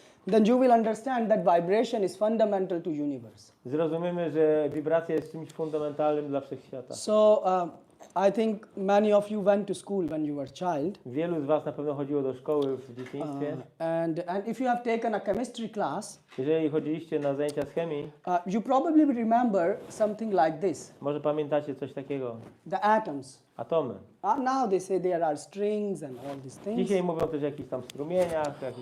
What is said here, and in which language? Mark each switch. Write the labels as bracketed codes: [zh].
[en] then you will understand that vibration is fundamental to universe. [pl] zrozumiemy, że wibracja jest czymś fundamentalnym dla wszechświata. [en] So I think many of you went to school when you were a child. [pl] Wielu z was na pewno chodziło do szkoły w dzieciństwie. [en] And if you have taken a chemistry class, [pl] Jeżeli chodziliście na zajęcia z chemii, [en] you probably remember something like this, [pl] może pamiętacie coś takiego. [en] the atoms. [pl] Atomy. [en] Now they say there are strings and all these things. [pl] Dzisiaj mówią też o jakichś tam strumieniach,